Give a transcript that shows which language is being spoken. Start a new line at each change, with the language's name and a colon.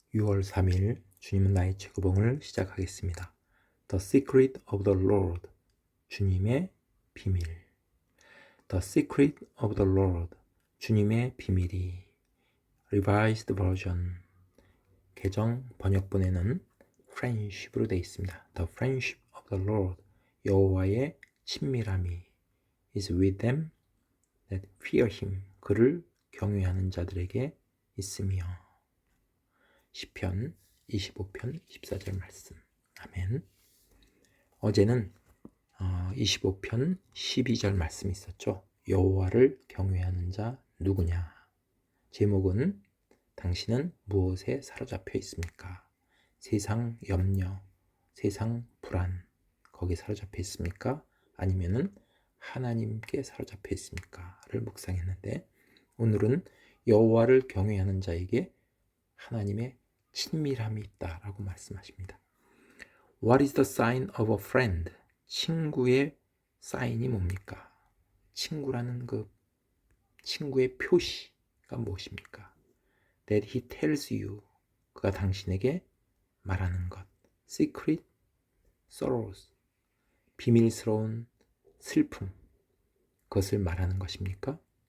Korean: 6월 3일 주님은 나의 최고봉을 시작하겠습니다.
English: The Secret of the Lord,
Korean: 주님의 비밀.
English: The Secret of the Lord,
Korean: 주님의 비밀이.
English: Revised Version,
Korean: 개정 번역본에는 Friendship으로 되어 있습니다.
English: The Friendship of the Lord,
Korean: 여호와의 친밀함이
English: is with them that fear him,
Korean: 그를 경외하는 자들에게 있으며. 시편 25편 14절 말씀. 아멘. 어제는 25편 12절 말씀이 있었죠. 여호와를 경외하는 자 누구냐. 제목은 당신은 무엇에 사로잡혀 있습니까? 세상 염려, 세상 불안, 거기에 사로잡혀 있습니까? 아니면은 하나님께 사로잡혀 있습니까? 를 묵상했는데, 오늘은 여호와를 경외하는 자에게 하나님의 친밀함이 있다라고 말씀하십니다.
English: What is the sign of a friend?
Korean: 친구의 사인이 뭡니까? 친구라는 그 친구의 표시가 무엇입니까?
English: That he tells you,
Korean: 그가 당신에게 말하는 것.
English: Secret sorrows,
Korean: 비밀스러운 슬픔, 그것을 말하는 것입니까?